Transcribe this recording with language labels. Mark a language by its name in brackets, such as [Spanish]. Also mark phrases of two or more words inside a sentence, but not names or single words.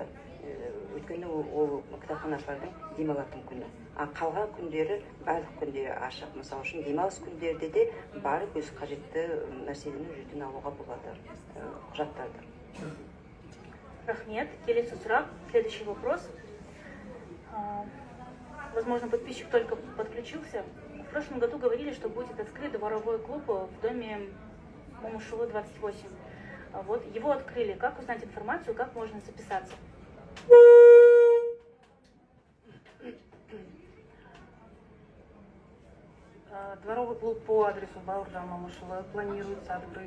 [Kazakh] Өйткені ол кітапханашылардың демалатын күні. Қалған күндері, барлық күндері ашық. Мысалы үшін демалыс күндерде де барып өз қажетті нәрселерін жерден алуға болады, құжаттарды. Рахмет. Келесі сұрақ. [Russian] Следующий вопрос. Возможно, подписчик только подключился. В прошлом году говорили, что будет открыт дворовой клуб в доме Момышулы 28. Вот, его открыли. Как узнать информацию, как можно записаться? Дворовый клуб по адресу Бауыржан Момышулы планируется открыть.